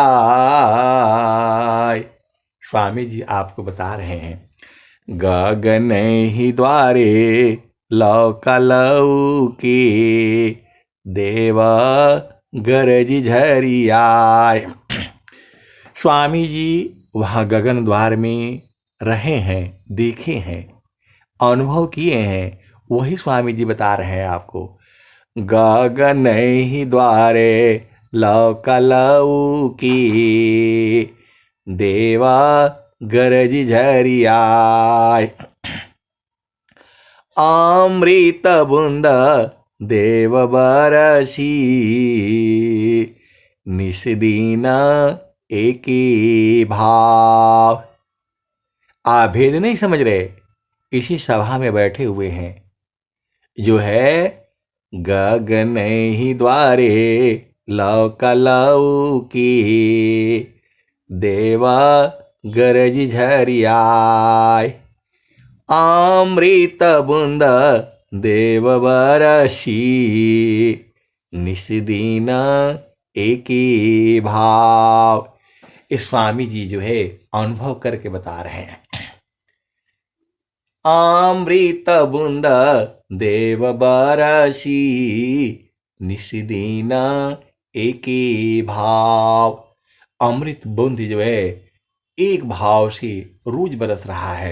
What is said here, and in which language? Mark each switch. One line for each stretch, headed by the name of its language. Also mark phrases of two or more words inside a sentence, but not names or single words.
Hindi: स्वामी जी आपको बता रहे हैं गगन ही द्वारे लौक लौकी देवा गरज झरिया। स्वामी जी वहाँ गगन द्वार में रहे हैं, देखे हैं, अनुभव किए हैं, वही स्वामी जी बता रहे हैं आपको। गगन ही द्वारे लौकलऊ की, देवा गरज झरियाय। अमृत बूंद देव बरसी, निस्दीन एकी भाव। आप भेद नहीं समझ रहे, इसी सभा में बैठे हुए हैं। जो है गगन ही द्वारे लौकलऊ की, देवा गरज झरियाय। अमृत बूंद देव बरसी, निस्दीन एकी भाव। इस स्वामी जी जो है अनुभव करके बता रहे हैं। अमृत बूंद देव बरसी, निस्दीन एकी भाव। अमृत बूंद जो है एक भाव से रोज बरस रहा है।